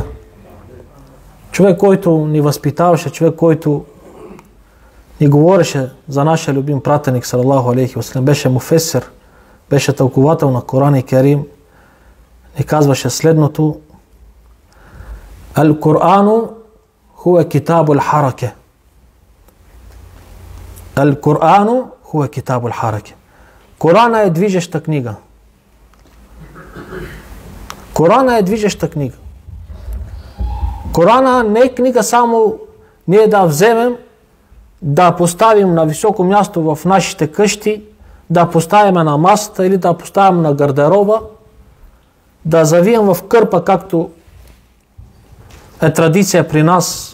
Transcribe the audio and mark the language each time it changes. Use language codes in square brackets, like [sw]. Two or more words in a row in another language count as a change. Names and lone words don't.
[bg] Човек, който ни възпитаваше, човек, който ни говореше за нашия любим пратеник, [ar] صلى الله عليه وسلم, [bg] беше муфесир, беше тълковател на Коран и Керим, ни казваше следното: [ar] القرآن هو كتاب الحركة. القرآن هو كتاب الحركة. [bg] Корана е движеща книга. Корана е движеща книга. Корана не е книга само ние да вземем, да поставим на високо място в нашите къщи, да поставим на масата или да поставим на гардероба, да завием в кърпа, както е традиция при нас.